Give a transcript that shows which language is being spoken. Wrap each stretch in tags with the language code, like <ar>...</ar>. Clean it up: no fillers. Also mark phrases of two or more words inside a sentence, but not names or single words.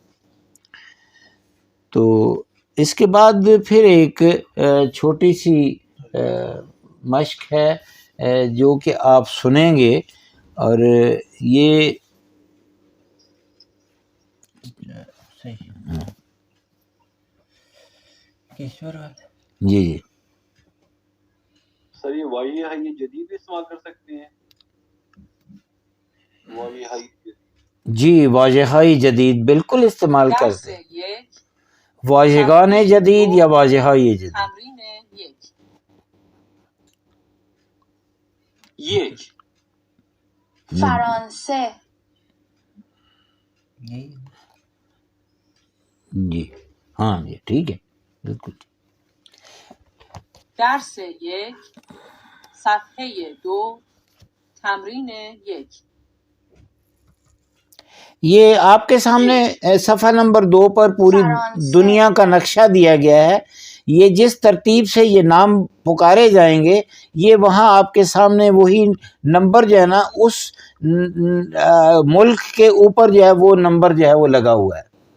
<ur>تو اس کے بعد پھر ایک چھوٹی سی مشق ہے جو کہ آپ سنیں گے، اور یہ جی سر یہ وائی ہے یہ جدید بھی استعمال کر سکتے ہیں؟ وائی ہائی جی</ur> <fa>واجہائی جدید</fa> <ur>بالکل استعمال کرتے ہیں.</ur> <fa>واجگان جدید یا واجہائی جدید. یک فرانسه</fa> <ur>جی ہاں جی ٹھیک ہے بالکل.</ur> <fa>درس یک صفحه 2 تمرین 1.</fa> <ur>یہ آپ کے سامنے صفحہ نمبر 2 پر پوری دنیا کا نقشہ دیا گیا ہے. یہ جس ترتیب سے یہ نام پکارے جائیں گے یہ وہاں آپ کے سامنے وہی نمبر جو ہے نا اس ملک کے اوپر جو ہے وہ نمبر جو ہے وہ لگا ہوا ہے.</ur>